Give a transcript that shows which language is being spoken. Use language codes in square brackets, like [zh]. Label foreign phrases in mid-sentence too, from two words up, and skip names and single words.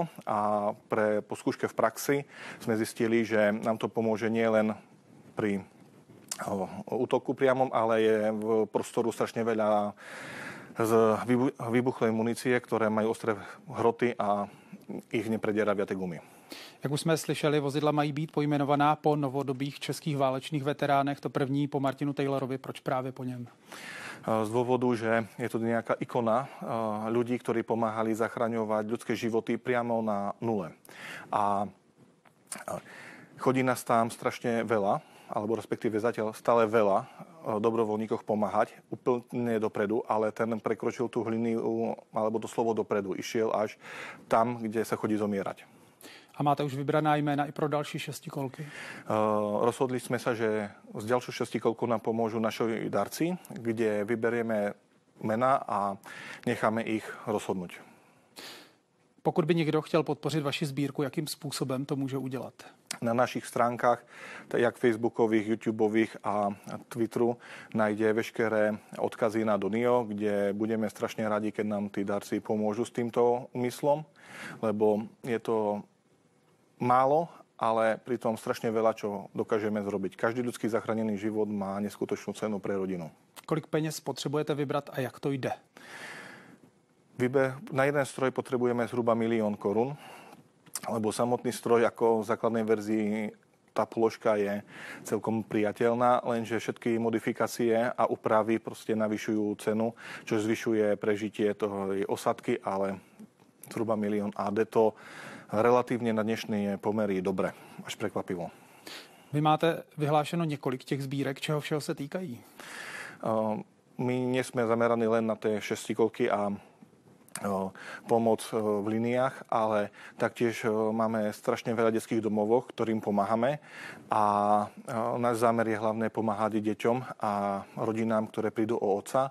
[sk] A po skúške v praxi sme zistili, že nám to pomôže nie len pri útoku priamom, ale je v prostoru strašne veľa z vybuchlej munície, ktoré majú ostré hroty a ich nepredieraviate gumy. [cs] Jak už jsme slyšeli, vozidla mají být pojmenovaná po novodobých českých válečných veteránech. To první po Martinu Taylorovi. Proč právě po něm? [sk] Z dôvodu, že je to nejaká ikona ľudí, ktorí pomáhali zachraňovať ľudské životy priamo na nule. A chodí nás tam strašne veľa, alebo respektíve zatiaľ stále veľa dobrovoľníkov pomáhať úplne dopredu, ale ten prekročil tú líniu alebo doslovo dopredu. Išiel až tam, kde sa chodí zomierať. [cs] A máte už vybraná jména i pro další šestikolky? [sk] Rozhodli sme sa, že z ďalšiu šestikolku nám pomôžu naši darci, kde vyberieme mena a necháme ich rozhodnúť. [cs] Pokud by někdo chtěl podpořit vaši sbírku, jakým způsobem to může udělat? [sk] Na našich stránkach, jak facebookových, youtubeových a Twitteru, nájde veškeré odkazy na Donio, kde budeme strašne radi, keď nám tí darci pomôžu s týmto úmyslom, lebo je to málo, ale pritom strašne veľa, čo dokážeme zrobiť. Každý ľudský zachránený život má neskutočnú cenu pre rodinu. [cs] Kolik peněz potřebujete vybrat a jak to jde? [sk] Na jeden stroj potrebujeme zhruba 1 000 000 korun, lebo samotný stroj ako v základnej verzii tá položka je celkom priateľná, lenže všetky modifikácie a úpravy proste navyšujú cenu, čo zvyšuje prežitie toho osádky, ale zhruba 1 000 000 a [cs] jde to [sk] relatívne na dnešné pomery dobre, až prekvapivo. [cs] Vy máte vyhlášeno několik těch sbírek, čeho všeho se týkají? [sk] My nie sme zameraní len na tie šestikolky a pomoc v liniách, ale taktiež máme strašne veľa detských domov, ktorým pomáhame a náš zámer je hlavne pomáhať deťom a rodinám, ktoré prídu o otca.